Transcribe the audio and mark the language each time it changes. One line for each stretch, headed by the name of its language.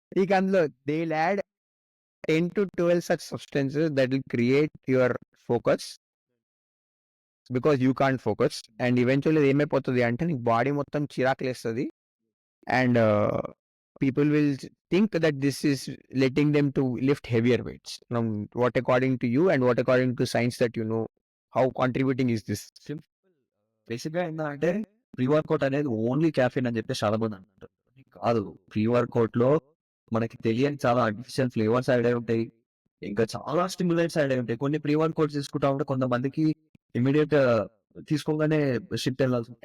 English: నీకు అందులో they will add 10-12 such substances that will create your focus because you can't focus.
Telugu: And eventually అది ఏమైపోతది అంటే నీకు body మొత్తం చిరాకులేస్తది.
English: And people will think that this is letting them to lift heavier weights. Now, what according to you and what according to science that you know, how contributing is this?
Telugu: బేసిక్‌గా ఏందంటే pre workout అనేది only coffin అని చెప్పేసి చాలా మంది అంటారు. కాదు. Pre వర్కౌట్‌లో మనకి తెలియని చాలా ఆర్టిఫిషియల్ ఫ్లేవర్స్ యాడ్ అయి ఉంటాయి. ఇంకా చాలా స్టిమ్యులెంట్స్ యాడ్ అయి ఉంటాయి. కొన్ని ప్రీ వర్కౌట్స్ తీసుకుంటా ఉంటే కొంతమందికి ఇమ్మీడియేట్ తీసుకోగానే షిట్ ఎళ్ళాల్సి